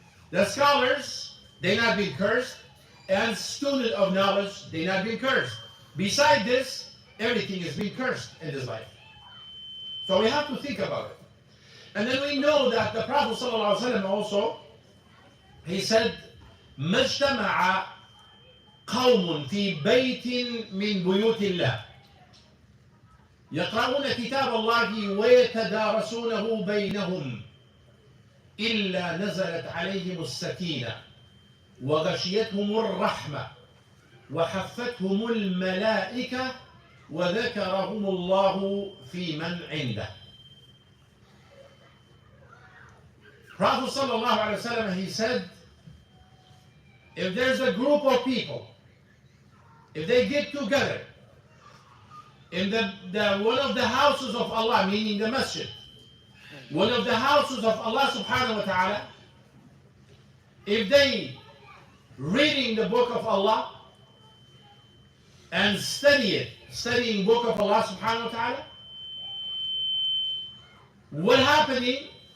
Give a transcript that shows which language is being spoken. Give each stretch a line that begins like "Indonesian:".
English: The scholars, they not being cursed, and student of knowledge, they not being cursed. Beside this, everything is being cursed in this life. So we have to think about it. And then we know that the Prophet ﷺ also, he said,
Arabic: مَجْتَمَعَ قوم في بيت من بيوت الله يقرؤون كتاب الله ويتدارسونه بينهم إلا نزلت عليهم السكينة وغشيتهم الرحمة وحفتهم الملائكة وذكرهم الله في من عنده.
English: Prophet sallallahu alaihi wasallam, he said, if there's a group of people, if they get together in the one of the houses of Allah, meaning the masjid, one of the houses of Allah subhanahu wa ta'ala, if they reading the book of Allah and studying book of Allah subhanahu wa ta'ala, what happening?